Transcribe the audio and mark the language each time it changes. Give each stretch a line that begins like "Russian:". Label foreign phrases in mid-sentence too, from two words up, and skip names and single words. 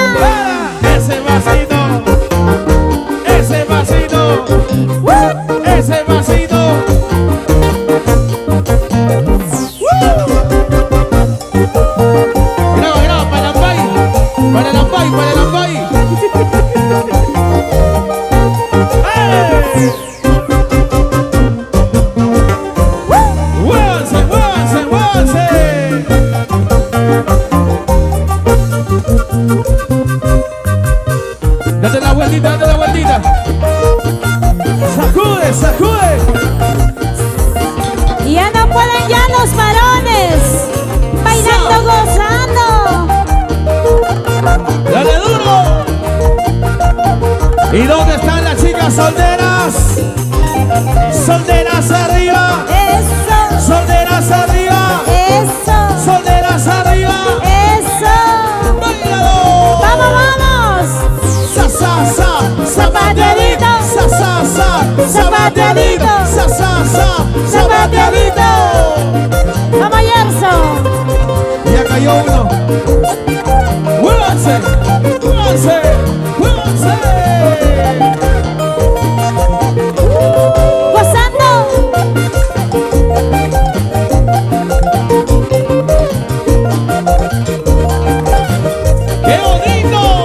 Spanish: Ese vasito, ese vasito, ese vasito. Graba, graba, para la pay, para la pay, para la pay. ¡Ey! ¡Muévanse, muévanse, muévanse! Date la vueltita, date la vueltita. Sacude, sacude. Y ya no pueden ya los varones. Bailando, gozando. Dale duro. ¿Y dónde están las chicas solteras? Solteras arriba. Eso, Solteras arriba. eso, Solteras arriba. eso. ¡Bailalo! Vamos, vamos. Sa, sa, sa. Zapateadito. Sa, sa, sa. Zapateadito. Sa, sa, sa. Zapateadito. Vamos, Gerson. Ya cayó uno. ¡Muévanse! ¡Muévanse! ¡Muévanse! Gozando. ¡Qué bonito!